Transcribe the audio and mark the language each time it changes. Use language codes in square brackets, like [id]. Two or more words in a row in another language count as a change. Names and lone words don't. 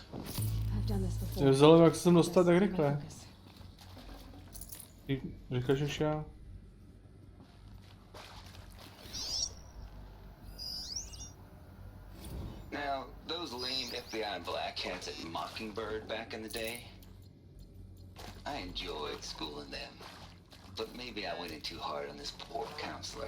[en] I've done this before. [cs] Mě vzalo, jak se sem dostat tak rychle. Říkáš už já? [en] Now, those lame FBI black hats at Mockingbird back in the day, I enjoyed schooling them. But maybe I went in too hard on this poor counselor.